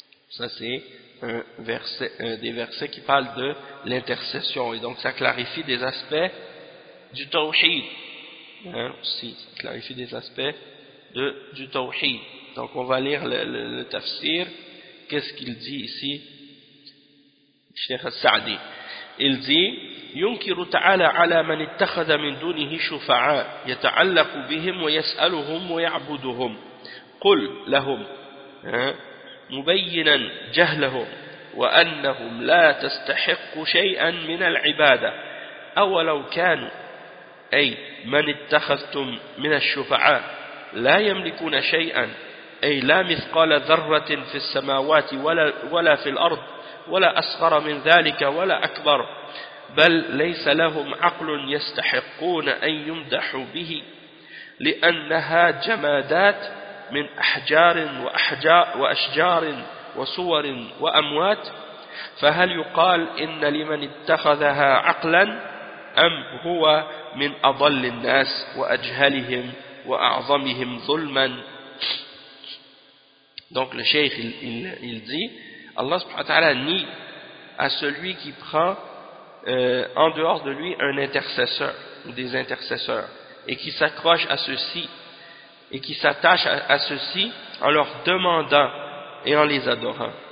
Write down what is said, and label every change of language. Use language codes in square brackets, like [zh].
[fr] Ça c'est des versets qui parlent de l'intercession, et donc ça clarifie des aspects du tawhid, hein, aussi, ça clarifie des aspects du tawhid. Donc on va lire le tafsir, qu'est-ce qu'il dit ici Cheikh Sa'di. [ar] Il dit yunkiru ta'ala ala man ittakhadha min dunihi shufa'a yata'allaqu bihim wa yas'aluhum wa ya'buduhum qul lahum, hein, مبينا جهلهم وأنهم لا تستحق شيئا من العبادة أولو كانوا أي من اتخذتم من الشفعاء لا يملكون شيئا أي لا مثقال ذرة في السماوات ولا في الأرض ولا أصغر من ذلك ولا أكبر بل ليس لهم عقل يستحقون أن يمدحوا به لأنها جمادات من أحجار وأشجار وصور وأموات فهل يقال إن لمن اتخذها عقلا أم هو من أضل الناس وأجهلهم وأعظمهم ظلما. [fr] Donc le cheikh il dit Allah subhanahu wa ta'ala nie à celui qui prend en dehors de lui un intercesseur ou des intercesseurs et qui s'accroche à ceux-ci et qui s'attache à ceux-ci en leur demandant et en les adorant.